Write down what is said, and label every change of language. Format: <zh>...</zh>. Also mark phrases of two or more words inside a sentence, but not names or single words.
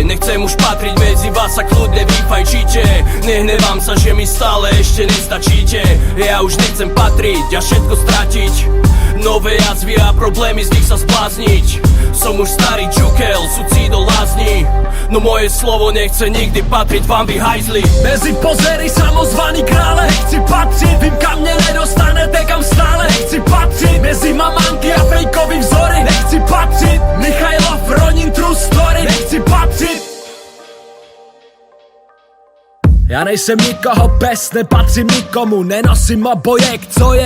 <sk>Nechcem už patriť medzi vás a kľudne vyfajčíte. Nehnevám sa, že mi stále ešte nestačíte. Ja už nechcem patriť a všetko stratiť. Nové jazvy a problémy, z nich sa zblázniť. Som už starý čukel, sucidol lázni. No moje slovo nechce nikdy patriť vám, vy hajzli.</sk> <cs>Mezi pozery samozvaný krále nechci patriť. Vím, kam mě nedostanete, kam stále nechci patřit. Mezi mamanky a fejkový vzory nechci patřit. Michailov, Ronin, true story nechci patřit. Já nejsem nikoho pes, nepatřím nikomu, nenosím obojek, co je?</cs>